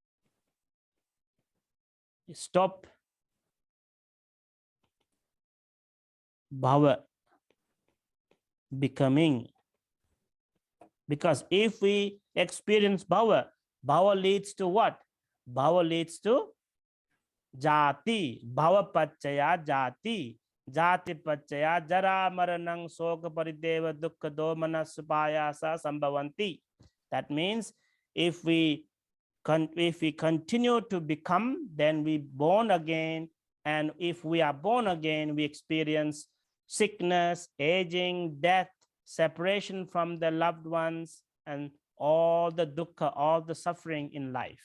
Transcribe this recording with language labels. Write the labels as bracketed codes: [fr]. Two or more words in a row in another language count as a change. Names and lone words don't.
[en] Stop bhava, becoming. Because if we experience bhava, bhava leads to what? Bhava leads to jati. [pi] Bhava pachaya jati. Jati pachaya jara maranang soka parideva dukkha domana supayasa sambhavanti. [en] That means if we continue to become, then we born again. And if we are born again, we experience sickness, aging, death, separation from the loved ones, and all the dukkha, all the suffering in life.